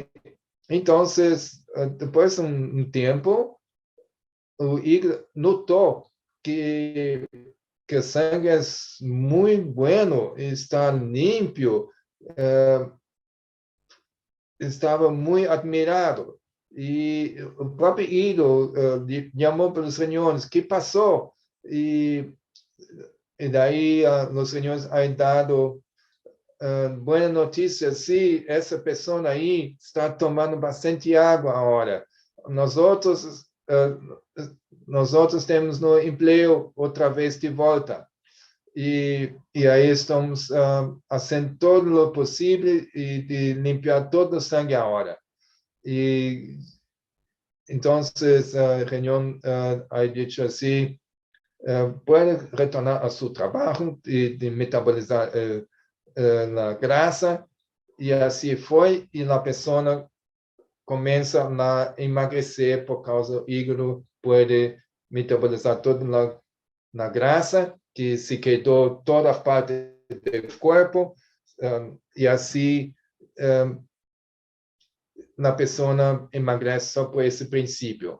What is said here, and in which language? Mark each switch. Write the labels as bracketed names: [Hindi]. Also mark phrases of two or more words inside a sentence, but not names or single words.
[Portuguese] Então, depois de um tempo, o hígado notou que o sangue é muito bueno, está limpo, estava muito admirado. E o próprio hígado chamou para os riñones, que passou? E daí os riñones [Spanish] han dado [Portuguese] boa notícia, se essa pessoa aí está tomando bastante água agora. Nós outros nós outros temos no emprego outra vez de volta. E aí estamos fazendo todo o possível e de limpar todo o sangue agora. E então, a reunião [Spanish] ha dicho [Portuguese] assim, pode retornar a seu trabalho de metabolizar a grasa, e assim foi, e a pessoa começa a emagrecer por causa do hígado, pode metabolizar toda a grasa, que se quedou toda a parte do corpo, e assim a pessoa emagrece só por esse princípio.